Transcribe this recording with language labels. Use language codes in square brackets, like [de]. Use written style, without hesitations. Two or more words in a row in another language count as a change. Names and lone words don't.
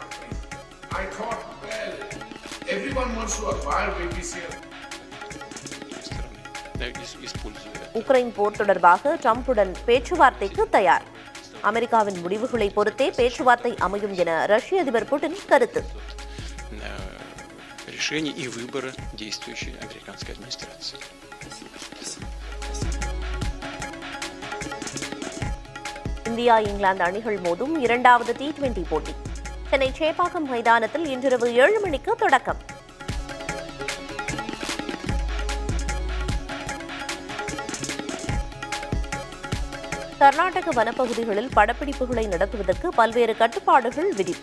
[ta] உக்ரைன் போர் தொடர்பாக ட்ரம்புடன் பேச்சுவார்த்தைக்கு தயார். அமெரிக்காவின் முடிவுகளை பொறுத்தே பேச்சுவார்த்தை அமையும் என ரஷ்ய அதிபர் புட்டின் கருத்து. [ru] решений и выбора действующей американской администрации. [ta] இந்தியா இங்கிலாந்து அணிகள் மோதும் இரண்டாவது T20 போட்டி சென்னை சேப்பாக்கம் மைதானத்தில் இன்றிரவு 7 மணிக்கு தொடக்கம். கர்நாடக வனப்பகுதிகளில் படப்பிடிப்புகளை நடத்துவதற்கு பல்வேறு கட்டுப்பாடுகள் விதிப்பு.